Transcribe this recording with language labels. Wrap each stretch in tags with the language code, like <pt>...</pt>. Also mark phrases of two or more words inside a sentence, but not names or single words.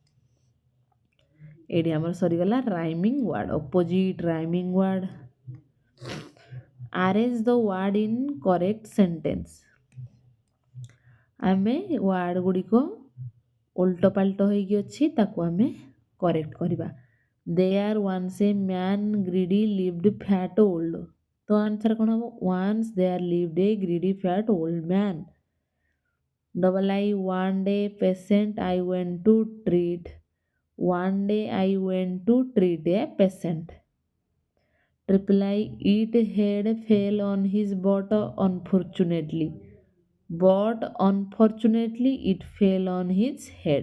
<or>ଏଇଠି ଆମର ସରିଗଲା</or> <en>rhyming word. Opposite rhyming word. Arrange the word in correct sentence.</en> <or>ଆମେ ୱାର୍ଡ ଗୁଡ଼ିକ ଓଲଟ ପାଲଟ ହେଇକି ଅଛି, ତାକୁ ଆମେ କରେକ୍ଟ କରିବା।</or> <en>There once a man greedy lived fat old।</en> <or>ତ ଆନ୍ସର କ'ଣ ହବ?</or> <en>Once there lived a greedy fat old man। Double I one day patient I went to treat। One day I went to treat a patient। Triple I it head fell on his butt unfortunately, but unfortunately it fell on his head।</en>